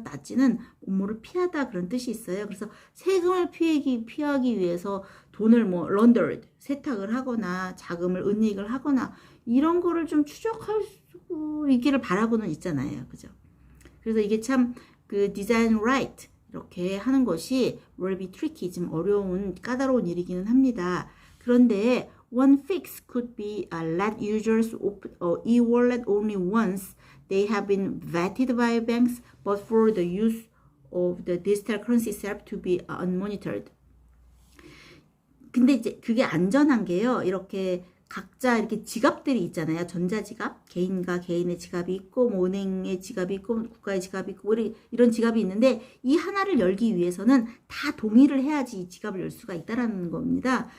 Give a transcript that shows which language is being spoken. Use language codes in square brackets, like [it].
[ko] 낫지는 업무를 피하다 그런 뜻이 있어요. 그래서 세금을 피하기 위해서 돈을 뭐 laundered, 세탁을 하거나 자금을 은닉을 하거나 이런 거를 좀 추적할 수 있기를 바라고는 있잖아요. 그죠? 그래서 이게 참 그 [en] design right [ko] 이렇게 하는 것이 [en] will be tricky, [ko] 좀 어려운 까다로운 일이기는 합니다. [en] 그런데 one fix could be let users open e-wallet only once they have been vetted by banks, but for the use of the digital currency itself to be unmonitored. [ko] 근데 이제 그게 안전한 게요. 이렇게 각자 이렇게 지갑들이 있잖아요. 전자지갑, 개인과 개인의 지갑이 있고, 뭐 은행의 지갑이 있고, 국가의 지갑이 있고, 이런 지갑이 있는데, 이 하나를 열기 위해서는 다 동의를 해야지 이 지갑을 열 수가 있다라는 겁니다.